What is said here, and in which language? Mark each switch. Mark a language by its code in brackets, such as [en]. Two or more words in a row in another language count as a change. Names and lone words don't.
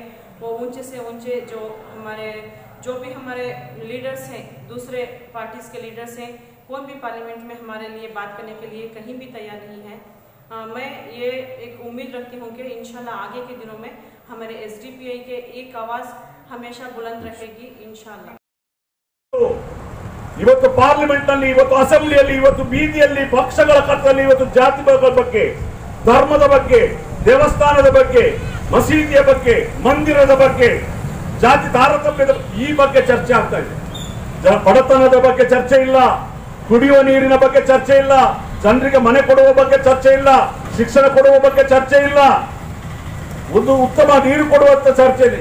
[hi] वो ऊंचे से ऊंचे जो भी हमारे लीडर्स हैं, दूसरे पार्टीज़ के लीडर्स हैं, कोई भी पार्लियामेंट में हमारे लिए बात करने के लिए कहीं भी तैयार नहीं है। मैं ये एक उम्मीद रखती हूँ कि इंशाल्लाह आगे के दिनों में हमारे SDPI के एक आवाज़ हमेशा बुलंद रहेगी इंशाल्लाह। तो [kn] ಇವತ್ತು ಪಾರ್ಲಿಮೆಂಟ್ ನಲ್ಲಿ, ಇವತ್ತು ಅಸೆಂಬ್ಲಿಯಲ್ಲಿ, ಇವತ್ತು ಬೀದಿಯಲ್ಲಿ, ಪಕ್ಷಗಳ ಕತ್ತಲ್ಲಿ ಇವತ್ತು ಜಾತಿಗಳ ಬಗ್ಗೆ, ಧರ್ಮದ ಬಗ್ಗೆ, ದೇವಸ್ಥಾನದ ಬಗ್ಗೆ, ಮಸೀದಿಯ ಬಗ್ಗೆ, ಮಂದಿರದ ಬಗ್ಗೆ, ಜಾತಿ ತಾರತಮ್ಯದ ಈ ಬಗ್ಗೆ ಚರ್ಚೆ ಆಗ್ತಾ ಇದೆ. ಬಡತನದ ಬಗ್ಗೆ ಚರ್ಚೆ ಇಲ್ಲ, ಕುಡಿಯುವ ನೀರಿನ ಬಗ್ಗೆ ಚರ್ಚೆ ಇಲ್ಲ, ಜನರಿಗೆ ಮನೆ ಕೊಡುವ ಬಗ್ಗೆ ಚರ್ಚೆ ಇಲ್ಲ, ಶಿಕ್ಷಣ ಕೊಡುವ ಬಗ್ಗೆ ಚರ್ಚೆ ಇಲ್ಲ, ಒಂದು ಉತ್ತಮ ನೀರು ಕೊಡುವಂತ ಚರ್ಚೆ ಇಲ್ಲ.